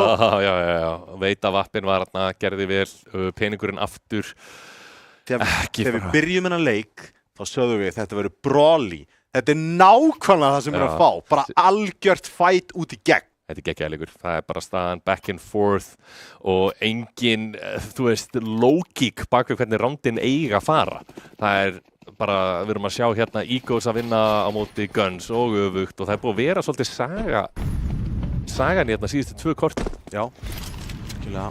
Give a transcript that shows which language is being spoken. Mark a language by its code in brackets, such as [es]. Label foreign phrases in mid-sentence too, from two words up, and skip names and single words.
[is] Já. Veit að vappin var hérna, gerði vel. Peningurinn aftur. Þegar við byrjum hennar leik, þá sögðum við þetta verður brawly. Þetta er nákvæmlega það sem við erum að fá. Bara algjört fight út í gegn. Þetta er geggjaður leikur. Það er bara staðan [en] back and forth [is] og engin, þú veist, lógík bak við hvernig rándin eiga að fara. Það er bara, við erum að sjá hérna Egos að vinna á móti Guns og öfugt og það er búið að vera svolítið sagan í hérna síðustu 2 kortin. Já, skilja.